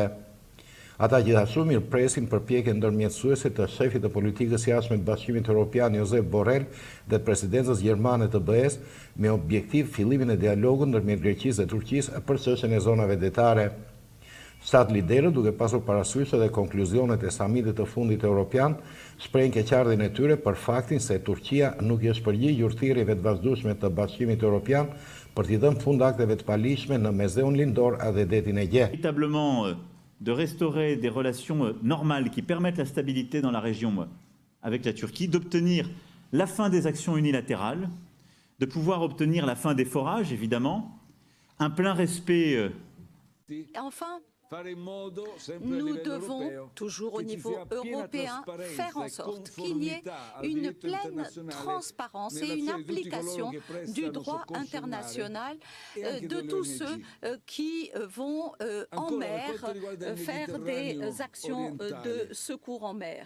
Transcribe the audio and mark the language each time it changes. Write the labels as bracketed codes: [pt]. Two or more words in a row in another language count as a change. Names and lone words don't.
[sq] Ata gjithashtu mirëpresin përpjekjen ndërmjetësuese të shefit të politikës jashtme të Bashkimit Evropian Josep Borrell dhe të presidencës gjermane të BE-s me objektiv fillimin e dialogut ndërmjet Greqisë dhe Turqisë për çështjen e zonave detare. 7 liderët, duke pasur parasysh edhe konkluzionet e samitit të fundit evropian, shprehin keqardhjen e tyre për faktin se Turqia nuk i është përgjigjur thirrjeve të vazhdueshme të Bashkimit Evropian për t'i dhënë fund akteve të paligjshme në Mesdheun Lindor dhe detin Ege. [fr] Véritablement de restaurer des relations normales qui permettent la stabilité dans la région avec la Turquie, d'obtenir la fin des actions unilatérales, de pouvoir obtenir la fin des forages, évidemment, un plein respect... Enfin, nous devons, toujours au niveau européen, faire en sorte qu'il y ait une pleine transparence et une application du droit international de tous ceux qui vont en mer faire des actions de secours en mer.